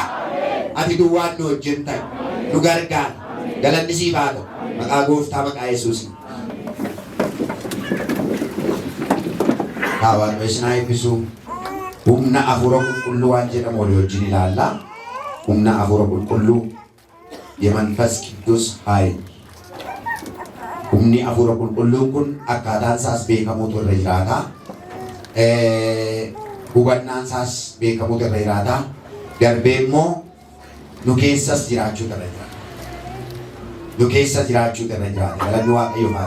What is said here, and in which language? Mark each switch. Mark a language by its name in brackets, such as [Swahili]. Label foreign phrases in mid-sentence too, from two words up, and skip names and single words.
[Oromo] Ati duwwaan nu wajjin ta'i, nu gargaara. Galanni siif haa ta'u. Maqaa gooftaa maqaa Yesuusiin. Waaqayyo isin haa eebbisu. Humna afuura qulqulluu waan jedhamu walii wajjin ilaalla. Humna afuura qulqulluu [Amharic] የመንፈስ ቅዱስ ኃይል [Oromo] humni afuura qulqulluun kun akkaataan isaas beekamuutu irra jiraata. Hubannaan isaas beekamuutu irra jiraata. Darbee immoo nu keessas jiraachuutu irra jiraata. Nu keessa jiraachuutu irra jiraata. Galanni Waaqayyo maali?